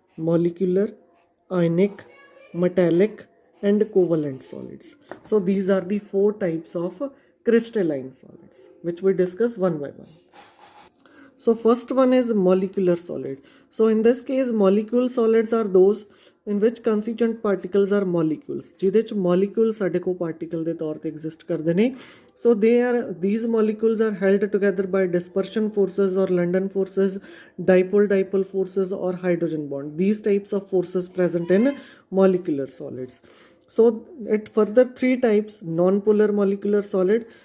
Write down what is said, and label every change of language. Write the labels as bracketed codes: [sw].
[en] Molecular, ionic, metallic and covalent solids. So these are the 4 types of crystalline solids which we discuss one by one. So first one is molecular solid. So in this case molecule solids are those in which constituent particles are molecules. [pa] ਜਿਹਦੇ ਚ molecules ਸਾਡੇ ਕੋ particle ਦੇ ਤੌਰ ਤੇ exist ਕਰਦੇ ਨੇ. [en] So these molecules are held together by dispersion forces or London forces, dipole forces or hydrogen bond. These types of forces present in molecular solids. So it further 3 types: non-polar molecular solid.